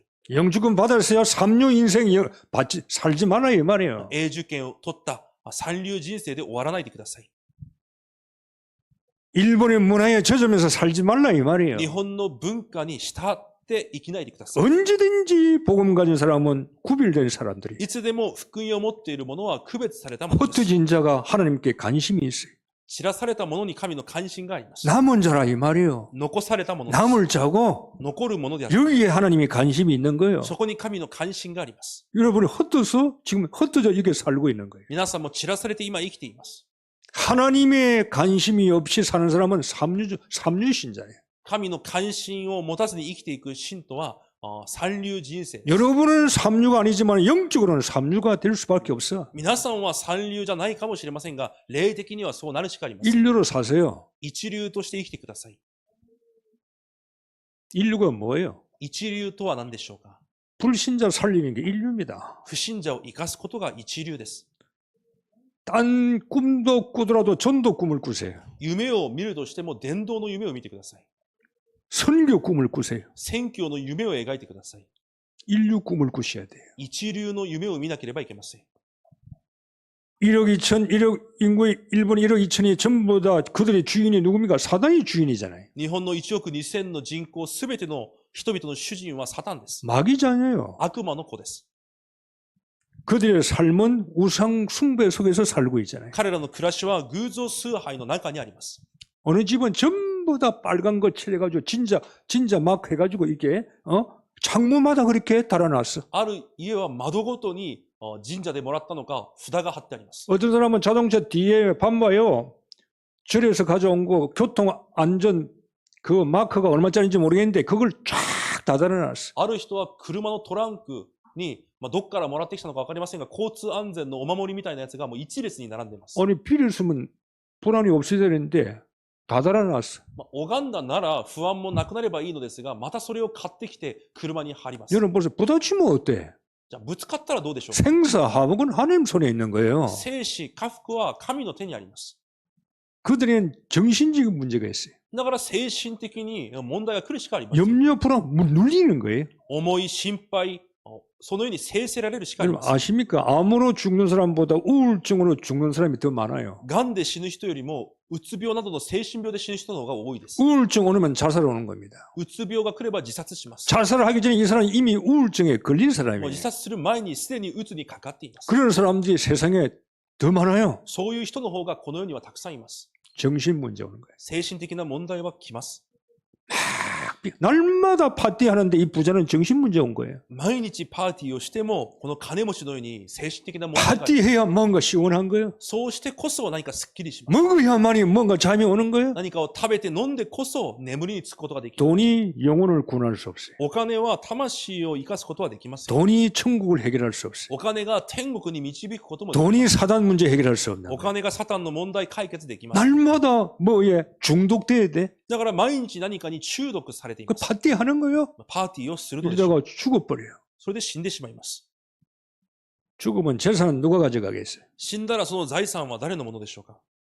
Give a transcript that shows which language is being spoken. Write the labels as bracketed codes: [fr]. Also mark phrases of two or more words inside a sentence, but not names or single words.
[ko] 영주권 받았어요. 삼류 인생 살지 마라 이 말이에요. [ja] 永住権を取った三流人生で終わらないでください。 [ko] 일본의 문화에 젖으면서 살지 말라 이 말이에요. [ja] 日本の文化に従って生きないでください。 [ko] 언제든지 복음 가진 사람은 구별된 사람들이. [ja] いつでも福音を持っている者は区別されたものです。 [ko] 흩어진 자가 하나님께 관심이 있어요. [ja] 散らされた者に神の関心があります。 [ko] 남은 자라 이 말이에요. [ja] 残された者です。 [ko] 남을 자고 [ja] 残る者である。 [ko] 여기에 하나님이 관심이 있는 거예요. [ja] そこに神の関心があります。 [ko] 여러분이 흩어서 지금 흩어져 이게 살고 있는 거예요. [ja] 皆さんも散らされて今生きています。 [ko] 하나님의 관심이 없이 사는 사람은 삼류신자예요. [ja] 神の関心を持たずに生きていく信徒は三流人生です。 [ko] 여러분은 삼류가 아니지만 영적으로는 삼류가 될 수밖에 없어. [ja] 皆さんは三流じゃないかもしれませんが、霊的にはそうなるしかありません。 [ko] 인류로 사세요. [ja] 一流として生きてください。 [ko] 인류가 뭐예요? [ja] 一流とは何でしょうか。 [ko] 불신자 살리는 게 인류입니다. [ja] 不信者を生かすことが一流です。 [ko] 딴 꿈도 꾸더라도 전도 꿈을 꾸세요. [ja] 夢を見るとしても伝道の夢を見てください。 [ko] 선교 꿈을 꾸세요. [ja] 宣教の夢を描いてください。 [ko] 인류 꿈을 꾸셔야 돼요. [ja] 一流の夢を見なければいけません。 [ko] 1억 2천, 1억 인구의 일본 1억 2천이 전부 다 그들의 주인이 누굽니까? 사단이 주인이잖아요. [ja] 日本の1億2000の人口すべての人々の主人はサタンです。 [ko] 마귀자녀예요. [ja] 悪魔の子です。 [ko] 그들의 삶은 우상 숭배 속에서 살고 있잖아요. [ja] 彼らの暮らしは偶像崇拝の中にあります。 [ko] 어느 집은 전부 다 빨간 거 칠해가지고 진짜 막 해가지고 이게 창문마다 그렇게 달아놨어. [ja] ある家は窓ごとに神社でもらったのか札が貼ってあります。 [ko] 어떤 사람은 자동차 뒤에 봐봐요. 절에서 가져온 거 교통안전 그 마크가 얼마짜리인지 모르겠는데 그걸 쫙 다 달아놨어. [ja] ある人は車のトランクに、どっからもらってきたのか分かりませんが、交通安全のお守りみたいなやつがもう一列に並んでいます。 [ko] 아니 비를 쓰면 불안이 없어야 되는데 다 달아놨어. [ja] 拝んだなら不安もなくなればいいのですが、またそれを買ってきて車に貼ります。 [ko] 여러분 벌써 부딪히면 어때? [ja] じゃあぶつかったらどうでしょうか。 [ko] 생사화복은 하나님 손에 있는 거예요. [ja] 生死、家福は神の手にあります。 [ko] 그들은 정신적인 문제가 있어요. [ja] だから精神的に問題が来るしかありません。 [ko] 염려 불안 눌리는 거예요. [ja] 思い、心配、そのように制せられるしかあり [ko] 여러분 [ja] ません。 [ko] 아십니까? 암으로 죽는 사람보다 우울증으로 죽는 사람이 더 많아요. [ja] がんで死ぬ人よりも、うつ病などの精神病で死ぬ人の方が多いです。 [ko] 우울증 오면 자살 오는 겁니다. [ja] うつ病が来れば自殺します。 [ko] 자살을 하기 전에 이 사람이 이미 우울증에 걸린 [ja] もう [ko] 사람이에요. [ja] 自殺する前にすでにうつにかかっています。 [ko] 그런 사람들이 세상에 더 많아요. [ja] そういう人の方がこの世にはたくさんいます。 [ko] 정신 문제 오는 거예요. [ja] 精神的な問題は来ます。 [ko] 날마다 파티하는데 이 부자는 정신 문제 온 거예요. [ja] 毎日パーティーをしても、この金持ちのように精神的な問題がある。 [ko] 파티해야 뭔가 시원한 거예요. [ja] そうしてこそ何かスッキリします。 [ko] 먹어야만이 뭔가 잠이 오는 거예요. [ja] 何かを食べて飲んでこそ眠りにつくことができる。 [ko] 돈이 영혼을 구원할 수 없어요. [ja] お金は魂を生かすことはできません。 [ko] 돈이 천국을 해결할 수 없어요. [ja] お金が天国に導くこともできません。 [ko] 돈이 사단 문제 해결할 수 없는 [ja] お [ko] 거예요. [ja] 金がサタンの問題解決できません。 [ko] 날마다 뭐에 중독돼야 돼. [ja] だから毎日何かに中毒されてい [ko] 그 [ja] ます。 [ko] 파티하는 거예요. [ja] パーティーをするのでしょう。 [ko] 이러다가 죽어버려요. [ja] それで死んでしまいます。 [ko] 죽으면 재산은 누가 가져가겠어요? [ja] 死んだらその財産は誰のものでしょうか。